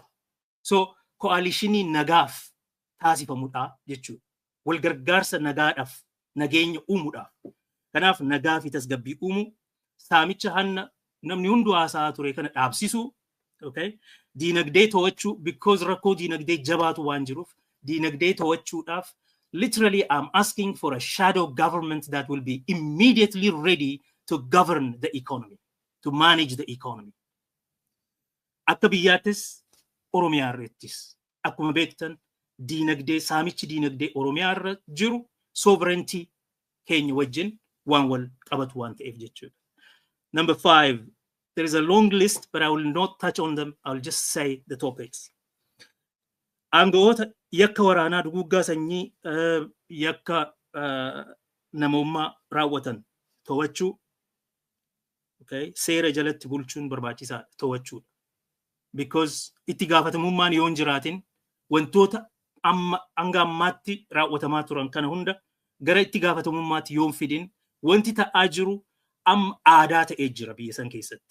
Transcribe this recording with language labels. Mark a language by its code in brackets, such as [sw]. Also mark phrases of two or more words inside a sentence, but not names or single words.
[om] So koalishinii nagaaf taasifamudha jechuudha. Wal gargaarsa nagaadhaaf nageenya uumuudhaaf. Kanaaf nagaa fi tasgabbii uumu saamicha hanna namni hunduu haasaa ture kana dhaabsisu. [en] Okay? [om] Diinagdee to'achuu [en] because [om] rakkoo diinagdee jabaatu waan jiruuf diinagdee to'achuudhaaf [en] literally I'm asking for a shadow government that will be immediately ready to govern the economy, to manage the economy. Akka biyyaattis Oromiyaa irrattis akkuma beektan diinagdee saamichi diinagdee Oromiyaa irra jiru sovereignty keenya wajjin waan wal qabatu waan ta'eef jechuudha. Number 5, there is a long list, but I will not touch on them. I'll just say the topics. [om] Aangawoota yakka waraanaa duguuggaa sanyii yakka namummaa raawwatan to'achuu, okay, seera jalatti bulchuun barbaachisaa to'achuudha. Because itti gaafatamummaan yoo hin jiraatin wantoota hanga ammaatti raawwatamaa turan kana hunda gara itti gaafatamummaatti yoo hin fidin wanti ta'aa jiru amma aadaa ta'ee jira biyya san keessatti.